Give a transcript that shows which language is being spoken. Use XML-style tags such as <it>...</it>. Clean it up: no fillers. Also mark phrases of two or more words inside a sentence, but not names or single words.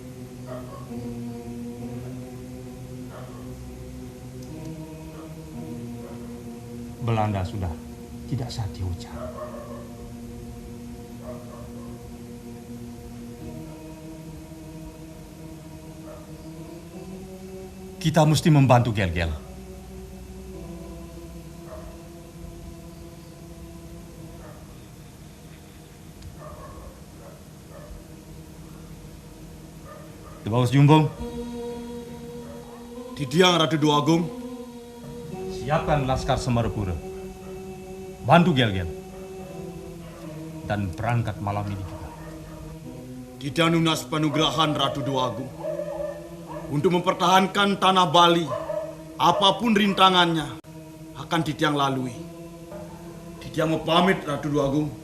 <id>Belanda sudah tidak satioca. Kita mesti membantu Gel-Gel. Debaus Jumbong. Titiang, Ratu Dwagung. Siapkan laskar Semarapura. Bantu Gel-Gel. Dan berangkat malam ini juga. Tidak lunas panugrahan, Ratu Dwagung. Untuk mempertahankan tanah Bali, apapun rintangannya akan Titiang lalui. Titiang mau pamit, Ratu Dwagung.</id>